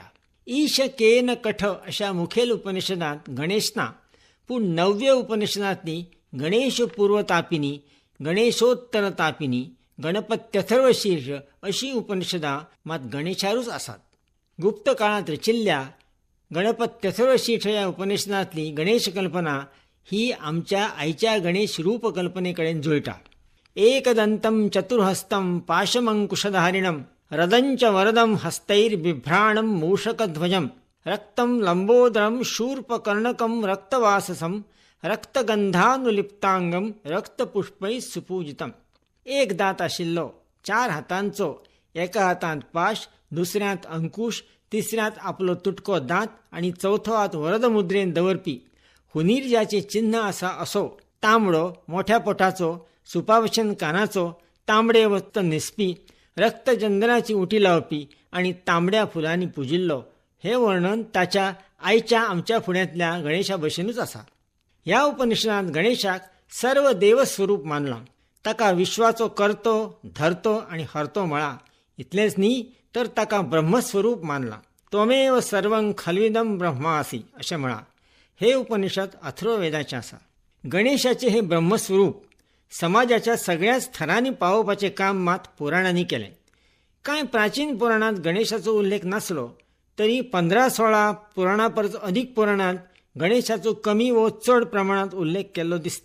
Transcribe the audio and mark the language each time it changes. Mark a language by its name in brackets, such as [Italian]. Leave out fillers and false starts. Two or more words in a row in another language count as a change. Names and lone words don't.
[Konkani] ईश केन कठ अशा मुखेल उपनिशदांत गणेश ना, पूण 9व्य उपनिशदांतली गणेश पूर्व तापिनी, गणेशोत्तर तापिनी, गणपत्यथर्वशीर्ष अशी उपनिशदां मात गणेशारूच आसात. गुप्त काळांत रचिल्ल्या गणपत्यथर्वशीर्ष ह्या उपनिशदांतली गणेश कल्पना ही आमच्या आयच्या गणेश रूप कल्पने कडेन जुळटा. [Sanskrit] एकदंतं चतुर्हस्तं पाशमंकुशधारिणं रदंच वरदं हस्तैर्बिभ्राणं मूषकध्वजं रक्तं लंबोदरं शूर्पकर्णकं रक्तवाससं रक्तगंधानुलिप्तांगं रक्तपुष्पैः सुपूजितं. [Konkani] एक दांत आशिल्लो, 4 हातांचो, एका हातांत पाश, दुसऱ्यांत अंकुश, तिसऱ्यांत आपलो तुटको दांत आनी चवथो हात वरद मुद्रेन दवरपी हुनीरजाचें चिन्ह आसा असो तांबडो मोठ्या पोटाचो, सुपावशन कानाचो, तांबडे वस्त्र न्हेसपी, रक्तचंदनाची उटी लावपी आनी तांबड्या फुलांनी पुजिल्लो हें वर्णन ताच्या आयच्या आमच्या फुड्यांतल्या गणेशा भशेनूच आसा. ह्या उपनिशदांत गणेशाक सर्व देवस्वरूप मानलां. ताका विश्वाचो कर्तो, धर्तो आनी हर्तो म्हळां. इतलेंच न्ही तर ताका ब्रह्मस्वरूप मानलां. [Sanskrit] त्वमेव सर्वं खल्विदं ब्रह्मासी [Konkani] अशें म्हळां. हे उपनिषद अथर्ववेदाचें आसा. गणेशाचें हे ब्रह्मस्वरूप समाजाच्या सगळ्याच थरांनी पावोवपाचें काम मात पुराणांनी केलें. कांय प्राचीन पुराणांत गणेशाचो उल्लेख नासलो तरी 15-16 पुराणां परस अदीक पुराणांत गणेशाचो कमी व चड प्रमाणांत उल्लेख केल्लो दिसता.